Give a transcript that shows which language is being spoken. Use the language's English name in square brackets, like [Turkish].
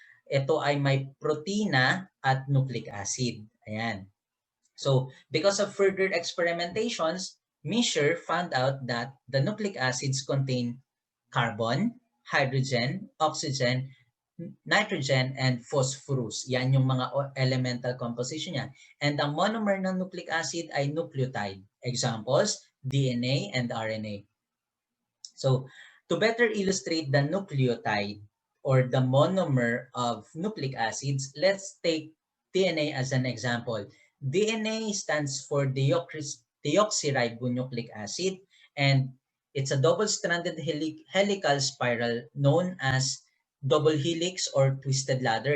[Filipino] Ito ay may protina at nucleic acid. Ayan. [English] So, because of further experimentations, Mischer found out that the nucleic acids contain carbon, hydrogen, oxygen, nitrogen, and phosphorus. [Filipino] Yan yung mga elemental composition niya. And ang monomer ng nucleic acid ay nucleotide. [English] Examples, DNA and RNA. So, to better illustrate the nucleotide or the monomer of nucleic acids, let's take DNA as an example. DNA stands for deoxyribonucleic acid, and it's a double-stranded helical spiral known as double helix or twisted ladder.